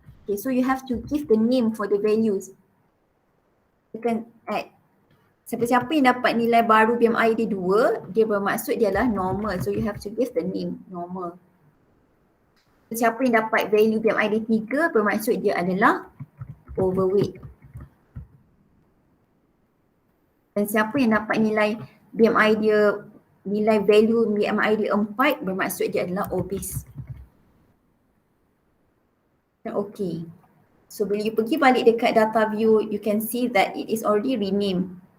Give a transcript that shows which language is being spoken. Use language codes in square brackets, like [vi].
[en] Okay, so you have to give the name for the values. [ms] Tekan add. Siapa-siapa yang dapat nilai baru BMI dia 2, dia bermaksud dia adalah normal. [en] So you have to give the name normal. [ms] Siapa yang dapat value BMI dia 3, bermaksud dia adalah overweight. Dan siapa yang dapat nilai BMI dia, nilai value BMI dia 4, bermaksud dia adalah obese. [en] Okay. So [ms] bila you pergi balik dekat [en] data view, you can see that it is already renamed.